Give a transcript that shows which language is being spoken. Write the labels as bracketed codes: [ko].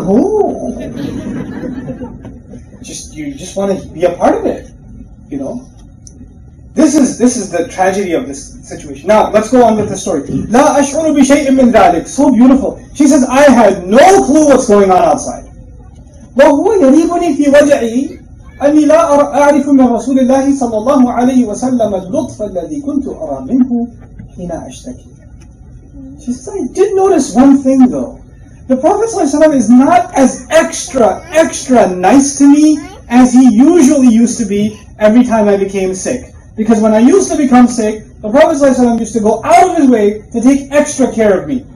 [en] Oh, you just want to be a part of it, you know. This is the tragedy of this situation. Now let's go on with the story. [ar] لا أشعر بشيء من ذلك. [en] So beautiful. She says, I had no clue what's going on outside. [ar] وهو يريبني في وجعي أني لا أعرف من رسول الله صلى الله عليه وسلم اللطف الذي كنت أرى منه حين أشتكي. [en] She says, I did notice one thing though. The Prophet ﷺ is not as extra nice to me as he usually used to be every time I became sick. Because when I used to become sick, the Prophet ﷺ used to go out of his way to take extra care of me.